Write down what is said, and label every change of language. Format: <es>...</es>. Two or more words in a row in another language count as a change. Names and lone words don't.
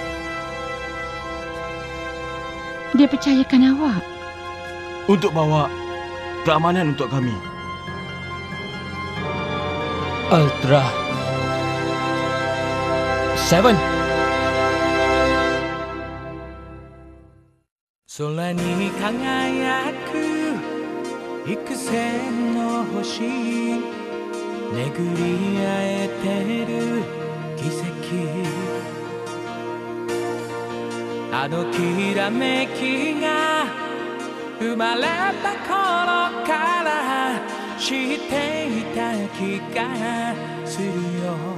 <ms>Dia percayakan awak. Untuk bawa keamanan untuk kami. Ultra Seven.</ms> <ja>空に輝く幾千の星巡り合えてる奇跡あのきらめきが生まれた頃から知っていた気がするよ</ja>